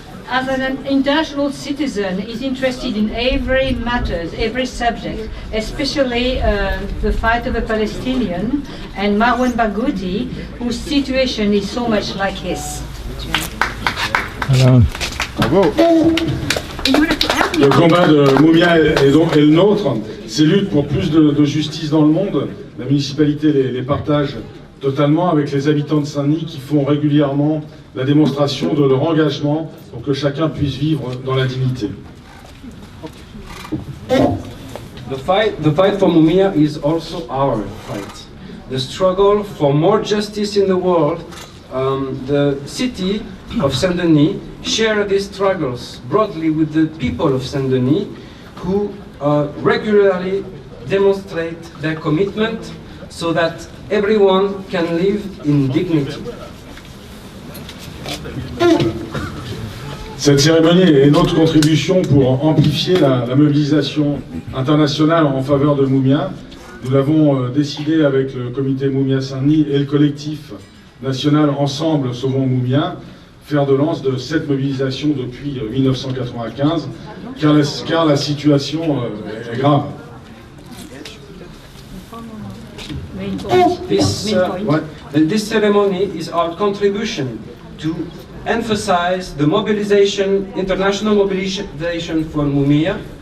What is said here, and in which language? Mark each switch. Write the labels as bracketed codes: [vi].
[en] As an international citizen, is interested in every matters, every subject, especially the fight of the Palestinian and Marwan Barghouti, whose situation is so much like his. [fr] Le combat de Mumia est le nôtre. Ces luttes pour plus de justice dans le monde, la municipalité les partage totalement avec les habitants de Saint-Denis qui font régulièrement la démonstration de leur engagement pour que chacun puisse vivre dans la dignité. [en] The fight for Mumia is also our fight. The struggle for more justice in the world, the city of Saint-Denis share these struggles broadly with the people of Saint-Denis who regularly demonstrate their commitment so that everyone can live in dignity. [fr] Cette cérémonie est notre contribution pour amplifier la mobilisation internationale en faveur de Mumia. Nous l'avons décidé avec le comité Mumia Saint-Denis et le collectif national Ensemble Sauvons Mumia, fer de lance de cette mobilisation depuis 1995, car la situation est grave. [en] This ceremony is our contribution to emphasize the mobilization, international mobilization for Mumia.